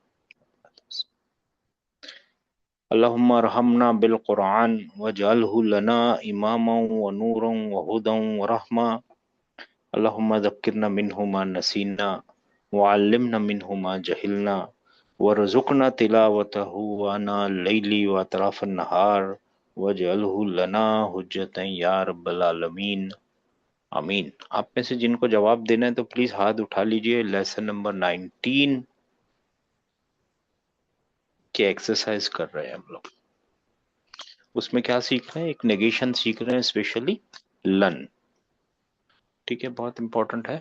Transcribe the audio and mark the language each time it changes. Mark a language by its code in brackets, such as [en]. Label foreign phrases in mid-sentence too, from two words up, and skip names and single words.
[ar] اللهم ارحمنا بالقرآن واجعله لنا إماما ونورا وهدى ورحمة. اللهم ذكرنا منه ما نسينا وعلمنا منه ما جهلنا وارزقنا تلاوته آناء الليل وأطراف النهار واجعله لنا حجة يا رب العالمين. आमीन। [hi] आप में से जिनको जवाब देना है तो प्लीज हाथ उठा लीजिए। [en] lesson number [hi] 19 की एक्सरसाइज कर रहे हैं हम लोग। उसमें क्या सीख रहे हैं? एक नेगेशन सीख रहे हैं, स्पेशली लन। ठीक है, बहुत इंपॉर्टेंट है।